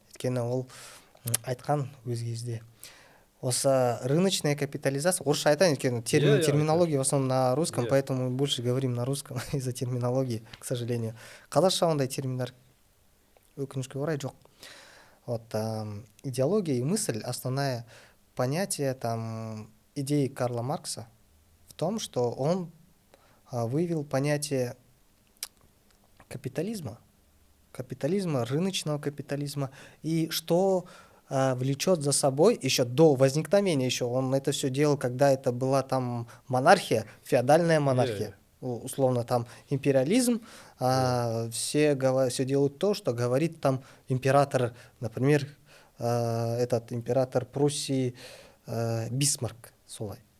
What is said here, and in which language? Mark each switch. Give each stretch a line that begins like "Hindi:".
Kazakh: Өйткені ол айтқан өз кезде осы рыночная капитализация, орысша айтайын, өйткені
Russian: терминология в основном на русском, поэтому мы больше говорим на русском из-за терминологии, к сожалению.
Kazakh: Қазақша ондай терминдер өкінішке орай жоқ.
Russian: Вот идеология и мысль, основное понятие там идеи Карла Маркса в том, что он выявил понятие капитализма, рыночного капитализма, и что влечет за собой еще до возникновения, еще он это все делал, когда это была там монархия, феодальная монархия, условно там империализм, все делают то, что говорит там император, например, этот император Пруссии Бисмарк, солай.